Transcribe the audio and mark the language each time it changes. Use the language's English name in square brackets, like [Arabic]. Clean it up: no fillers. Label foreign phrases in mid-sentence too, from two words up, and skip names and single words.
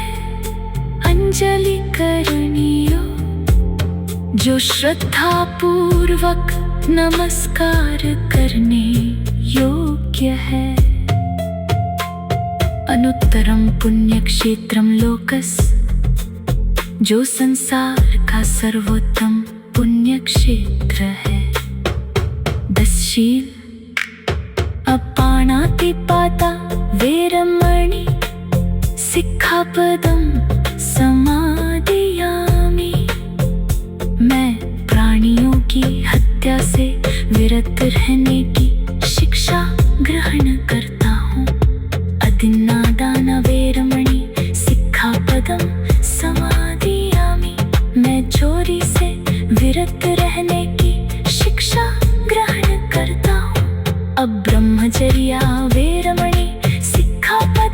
[Pali] अंजलि करणीयो [Hindi] जो श्रद्धा पूर्वक नमस्कार करने योग्य है। [Pali] अनुत्तरम पुण्य क्षेत्रम लोकस, [Hindi] जो संसार का सर्वोत्तम पुण्य क्षेत्र है। [Pali] 10 शील अपानातिपाता वेरमणि, सिक्खापदम समादयामि। [Hindi] मैं प्राणियों की हत्या से विरत रहने की शिक्षा ग्रहण करता हूँ। [Pali] अदिन्नादान वेरमणि सिक्खापदम समादयामि। [Hindi] मैं चोरी से विरत रहने की शिक्षा ग्रहण करता हूँ। [Pali] अब ब्रह्मचर्या वेरमणि सिक्खा